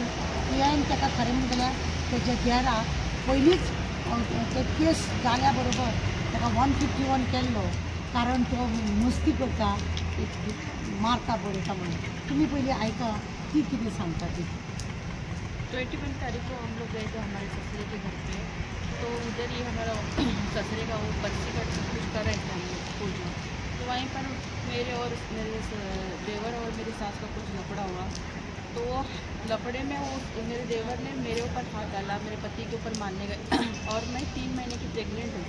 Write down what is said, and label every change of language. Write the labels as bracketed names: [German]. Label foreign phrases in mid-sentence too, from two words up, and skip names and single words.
[Konkani] PIन ताका खरें म्हणल्यार तेज्या देरा पयलींच ते केस जाल्या बरोबर ताका 151 केल्लो, कारण तो मस्ती करता, मारता बरयता म्हणून. तुमी पयलीं आयका ती कितें सांगता ती. [Hindi] 21 तारीख को हम लोग गए थे हमारे ससुरे के घर पे, तो उधर ही हमारा ससुरे का वो बस्ती का कुछ कर रहे थे हम लोग पूजा, तो वहीं पर मेरे और मेरे देवर और मेरी सास का कुछ लफड़ा हुआ. तो लफड़े में वो मेरे देवर ने मेरे ऊपर हाथ डाला, मेरे पति के ऊपर मारने गए और मैं 3 महीने की प्रेग्नेंट हूँ.